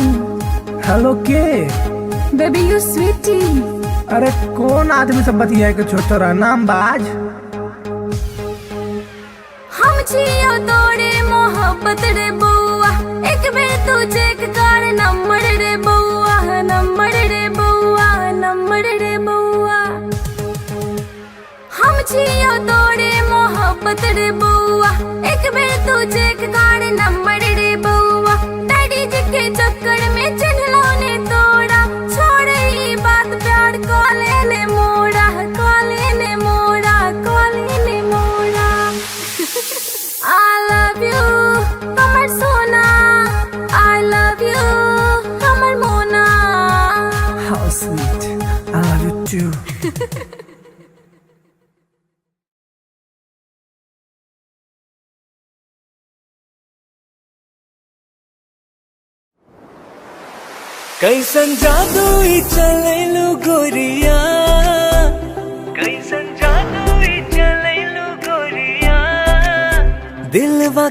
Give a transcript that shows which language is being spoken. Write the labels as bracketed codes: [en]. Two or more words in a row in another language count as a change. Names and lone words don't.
[mai] हेलो के [en] Baby, you sweetie. [mai] अरे कौन आदमी से बतिया के छोटा नाम बाज हम छियो तोरे मोहब्बत रे बउआ एक बेर तू चेक कर नंबर रे बउआ नंबर रे बउआ नंबर रे बउआ हम छियो तोरे मोहब्बत रे बउआ एक बेर तू चेक कर नंबर रे बउआ डैडी जी के चक्कर में चिन्हलो ने तोड़ा छोड़ ई बात प्यार कॉले ने मोड़ा कॉले ने मोड़ा कॉले ने मोड़ा [en] I love you, [mai] कमर सोना. [en] I love you, [mai] कमर मोना. [en] How sweet. I love you too. [mai] कैसन जादू ही चलैलु गोरिया कैसन जादू ही चलैलु गोरिया दिलवा